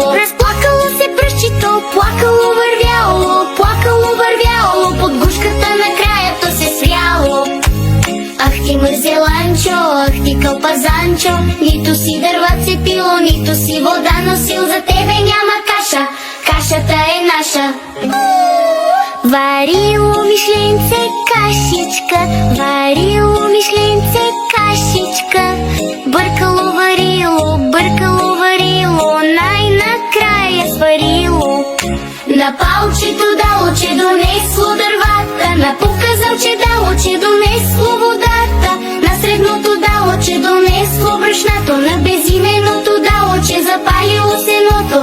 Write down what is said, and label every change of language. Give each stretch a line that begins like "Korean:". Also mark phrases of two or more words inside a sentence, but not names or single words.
Bulgarian: Разплакало се пръщчето, плакало вървяло, под гушката накрая то се свряло. Ах ти мързеланчо, ах ти кълпазанчо, нито си дърва цепило, нито си вода носил, за тебе няма каша, кашата е наша. Варило мишленце кашичка, варило мишленце кашичка. Бъркало варило, най-накрая На палчето дало, че донесло дървата, на показалче дало, че донесло водата, на средното дало, че донесло брашното, на безименото дало, че запалило сеното.